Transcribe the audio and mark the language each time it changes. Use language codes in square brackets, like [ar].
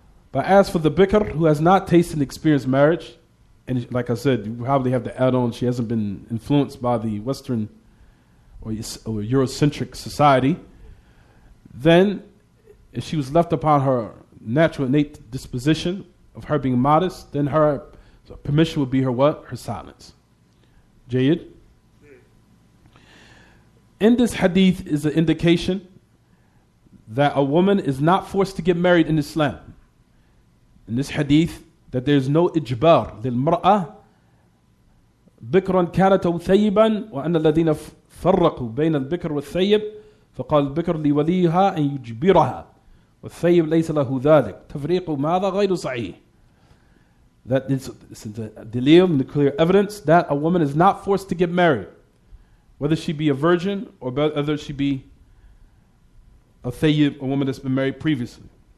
[en] But as for the bikr, who has not tasted and experienced marriage, and like I said, you probably have to add on, she hasn't been influenced by the Western or Eurocentric society, then if she was left upon her natural innate disposition of her being modest, then her permission would be her what? Her silence. Jayyid. In this hadith is an indication that a woman is not forced to get married in Islam. In this hadith, that there is no ijbar [ar] للمرأة بكرا كانت أو ثيبا وأن الذين فرقوا بين البكر والثيب فقال البكر لوليها أن يجبرها والثيب ليس له ذلك تفريق ماذا غير صحيح. [en] That this is a dalil, the clear evidence that a woman is not forced to get married, whether she be a virgin or whether she be a thayyib, a woman that's been married previously.